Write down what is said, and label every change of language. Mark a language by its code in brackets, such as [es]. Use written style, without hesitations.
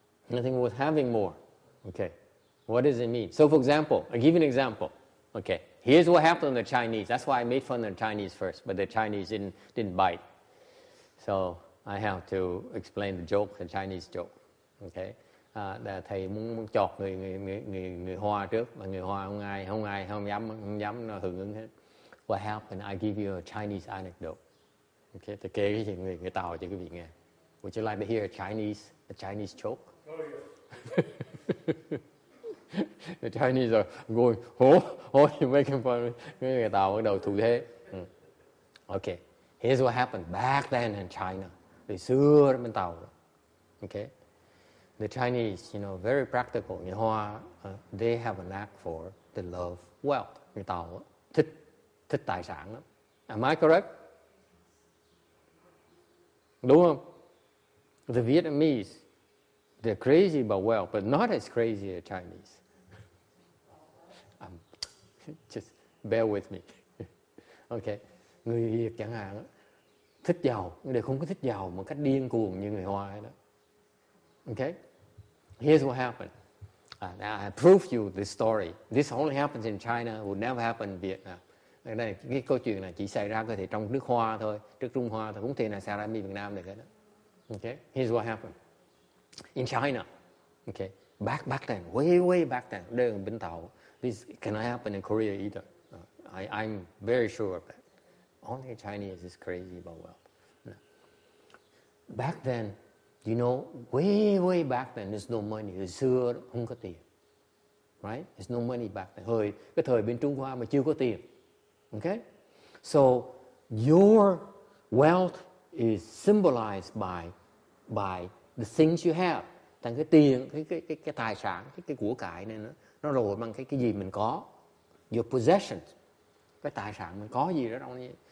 [en] Nothing worth having more. Okay. What does it mean? So, for example, I'll give you an example. Okay. Here's what happened to the Chinese. That's why I made fun of the Chinese first, but the Chinese didn't bite. So, I have to explain the joke, the Chinese joke. Okay. [vi] Thầy muốn chọt người Hoa trước, mà người Hoa không dám hưởng ứng hết. [en] What happened? I give you a Chinese anecdote. Okay. [vi] Tôi kể cái chuyện người Tàu cho quý vị nghe. [en] Would you like to hear a Chinese joke? Oh yeah. The Chinese are going, you're making fun of me. [vi] Người Tàu bắt đầu thủ thế. [en] Okay, here's what happened back then in China. [vi] Từ xưa bên Tàu. [en] Okay, the Chinese, very practical. [vi] Người Hoa, [en] they have a knack for the love wealth. [vi] Người Tàu thích tài sản lắm. [en] Am I correct? [vi] Đúng không? [en] The Vietnamese, they're crazy about wealth, but not as crazy as Chinese. Just bear with me. Okay. [vi] Người Việt chẳng hạn thích giàu, nhưng không có thích giàu một cách điên cuồng như người Hoa đó. [en] Okay. Here's what happened. Now I prove you this story. This only happens in China, would never happen in Vietnam. [vi] Đây, cái câu chuyện này chỉ xảy ra có thể trong nước Hoa thôi, nước Trung Hoa thôi, không thể nào xảy ra ở Việt Nam được hết đó. [en] Okay, here's what happened in China. Okay, back then, way back then. [vi] Đây là bên Tàu. [en] This cannot happen in Korea either. I'm very sure of that. Only Chinese is crazy about wealth. No. Back then, way back then, there's no money. [vi] Hồi xưa không có tiền, [en] right? There's no money back then. [vi] Cái thời bên Trung Hoa mà chưa có tiền. [en] Okay, so your wealth is symbolized by the things you have. [vi] Thành cái tiền, cái tài sản, cái của cải này nó rồi bằng cái gì mình có. [en] Your possessions, [vi] cái tài sản mình có gì đó trong này.